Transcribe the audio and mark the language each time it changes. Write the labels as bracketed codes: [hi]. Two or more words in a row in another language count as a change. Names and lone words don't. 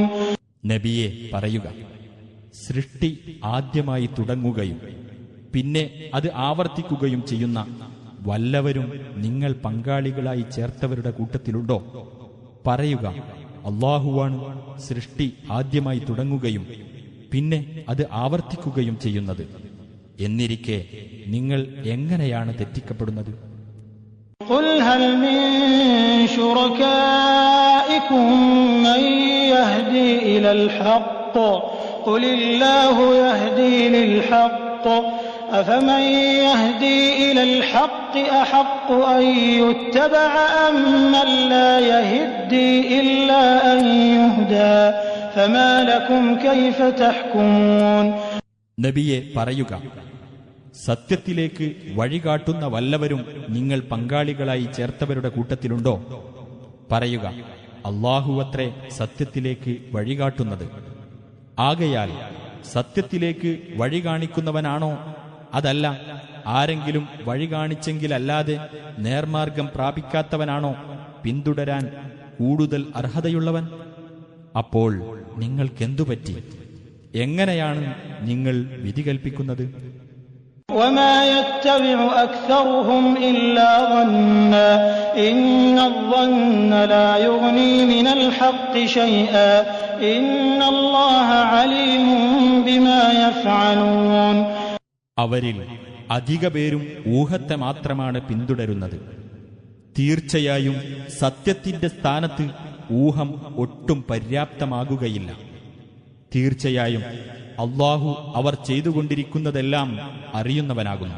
[ml] നബിയെ പറയുക, സൃഷ്ടി ആദ്യമായി തുടങ്ങുകയും പിന്നെ അത് ആവർത്തിക്കുകയും ചെയ്യുന്ന വല്ലവരും നിങ്ങൾ പങ്കാളികളായി ചേർത്തവരുടെ കൂട്ടത്തിലുണ്ടോ? പറയുക, അല്ലാഹുവാണ് സൃഷ്ടി ആദ്യമായി തുടങ്ങുകയും പിന്നെ അത് ആവർത്തിക്കുകയും ചെയ്യുന്നത്. എന്നിരിക്കെ നിങ്ങൾ എങ്ങനെയാണ് തെറ്റിക്കപ്പെടുന്നത്? [ar] قل هل من شركائكم من يهدي إلى الحق قل الله يهدي للحق أفمن يهدي إلى الحق أحق أن يتبع أم من لا يهدي إلا أن يهدى فما لكم كيف تحكمون. [ml] നബിയെ പറയുക, സത്യത്തിലേക്ക് വഴികാട്ടുന്ന വല്ലവരും നിങ്ങൾ പങ്കാളികളായി ചേർത്തവരുടെ കൂട്ടത്തിലുണ്ടോ? പറയുക, അല്ലാഹുവത്രേ സത്യത്തിലേക്ക് വഴികാട്ടുന്നത്. ആകയാൽ സത്യത്തിലേക്ക് വഴി കാണിക്കുന്നവനാണോ? അതല്ല ആരെങ്കിലും വഴി കാണിച്ചെങ്കിലല്ലാതെ നേർമാർഗം പ്രാപിക്കാത്തവനാണോ പിന്തുടരാൻ കൂടുതൽ അർഹതയുള്ളവൻ? അപ്പോൾ നിങ്ങൾക്കെന്തുപറ്റി? എങ്ങനെയാണ് നിങ്ങൾ വിധി കൽപ്പിക്കുന്നത്? [ar] وما يتبع أكثرهم إلا ظنا إن الظن لا يغني من الحق شيئا إن الله عليم بما يفعلون. [ml] അവരിൽ അധിക പേരും ഊഹത്തെ മാത്രമാണ് പിന്തുടരുന്നത്. തീർച്ചയായും സത്യത്തിന്റെ സ്ഥാനത്ത് ഊഹം ഒട്ടും പര്യാപ്തമാകുകയില്ല. തീർച്ചയായും അല്ലാഹു അവർ ചെയ്തുകൊണ്ടിരിക്കുന്നതെല്ലാം അറിയുന്നവനാകുന്നു.